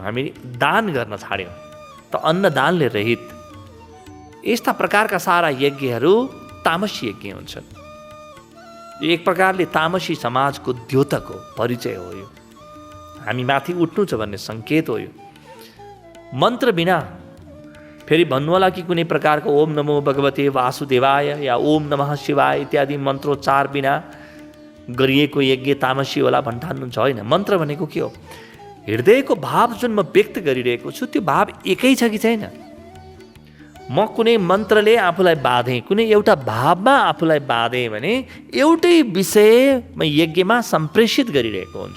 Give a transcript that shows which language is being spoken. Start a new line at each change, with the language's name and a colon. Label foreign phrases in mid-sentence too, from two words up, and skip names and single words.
Nepali: हामी दान गर्न छाड्यौँ, त अन्नदानले रहित यस्ता प्रकारका सारा यज्ञहरू तामसी यज्ञ हुन्छन्। एक प्रकारले तामसी समाजको द्योतक हो, परिचय हो। यो हामी माथि उठ्नु छ भन्ने सङ्केत हो। यो मन्त्र बिना, फेरि भन्नु होला कि कुनै प्रकारको
Sanskrit: ओम नमो भगवते वासुदेवाय
Nepali: या
Sanskrit: ओम नमः शिवाय
Nepali: इत्यादि मन्त्रोच्चार बिना गरिएको यज्ञ तामसी होला भन्ठान्नुहुन्छ। होइन, मन्त्र भनेको के हो? हृदयको भाव जुन म व्यक्त गरिरहेको छु त्यो भाव एकै छ कि छैन? म कुनै मन्त्रले आफूलाई बाँधेँ, कुनै एउटा भावमा आफूलाई बाँधेँ भने एउटै विषय म यज्ञमा सम्प्रेषित गरिरहेको हुन्छु।